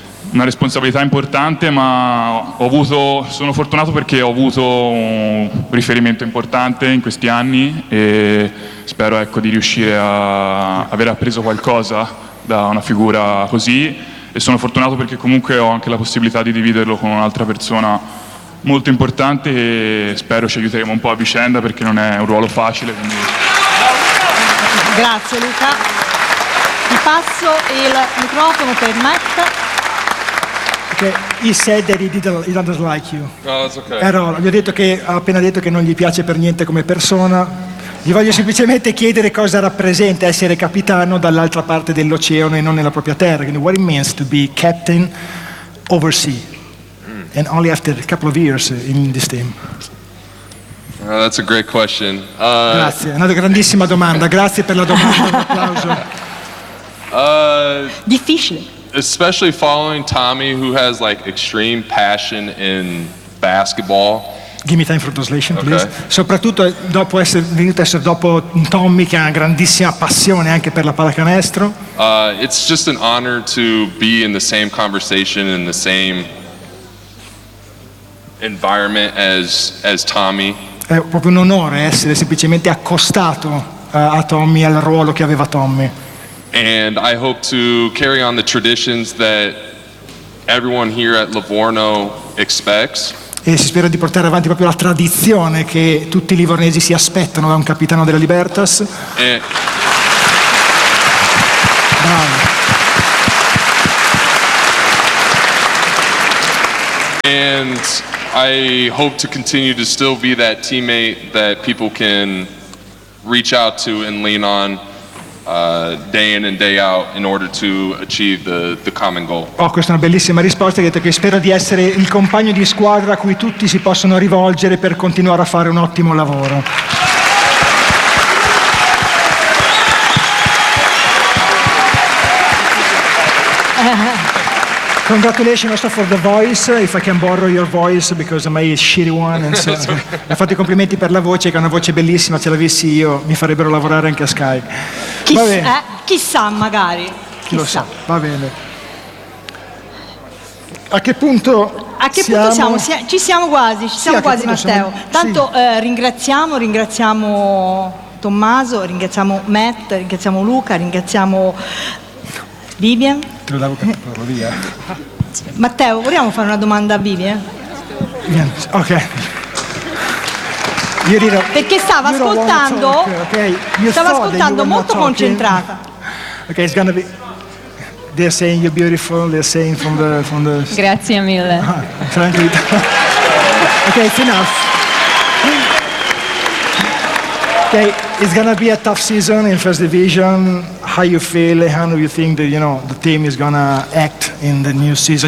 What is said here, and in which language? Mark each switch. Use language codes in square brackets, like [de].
[it] una responsabilità importante, ma sono fortunato perché ho avuto un riferimento importante in questi anni e spero, ecco, di riuscire a aver appreso qualcosa da una figura così, e sono fortunato perché comunque ho anche la possibilità di dividerlo con un'altra persona molto importante, e spero ci aiuteremo un po' a vicenda, perché non è un ruolo facile, quindi... Grazie Luca, ti passo il microfono per Matt. [en] Che he said that he doesn't like you. No, that's okay. [it] Ha appena detto che non gli piace per niente come persona. Gli voglio semplicemente chiedere cosa rappresenta essere capitano dall'altra parte dell'oceano e non nella propria terra. [en] What it means to be captain overseas and only after a couple of years in this team. That's a great question. [it] Grazie, è una grandissima domanda. Grazie per la domanda. Un applauso. Difficile. [en] Especially following Tommy, who has like extreme passion in basketball. Give me time for translation, please. Okay. [it] Soprattutto dopo essere venuto a essere dopo Tommy, che ha una grandissima passione anche per la pallacanestro. [en] It's just an honor to be in the same conversation, in the same environment as Tommy. [it] È proprio un onore essere semplicemente accostato a Tommy, al ruolo che aveva Tommy. [en] And I hope to carry on the traditions that everyone here at Livorno expects. [it] E si spera di portare avanti proprio la tradizione che tutti i livornesi si aspettano da un capitano della Libertas. [en] And I hope to continue to still be that teammate that people can reach out to and lean on day in and day out in order to achieve the common goal. [it] Oh, questa è una bellissima risposta. Hai detto che spero di essere il compagno di squadra a cui tutti si possono rivolgere per continuare a fare un ottimo lavoro. [en] Congratulations also for the voice, if I can borrow your voice because my shitty one. And so, okay. [it] Fatto i complimenti per la voce, che è una voce bellissima. Ce l'avessi io, mi farebbero lavorare anche a Sky. Chissà, magari. Chissà. Lo so, va bene. A che punto siamo? Ci siamo quasi, Matteo. Siamo... Tanto sì. ringraziamo Tommaso, ringraziamo Matt, ringraziamo Luca, ringraziamo Vivian. Te lo davo per portarlo via. Matteo, vogliamo fare una domanda a Vivian? Ok. Perché stava ascoltando. Stava ascoltando, molto concentrata. [en] Ok, it's gonna be. They're saying you're beautiful, they're saying from the. [it] Grazie mille. [en] Thank you. Ok, it's enough. Okay, it's gonna be a tough season in first division. How you feel? How do you think that, you know, the team is gonna act in the new season?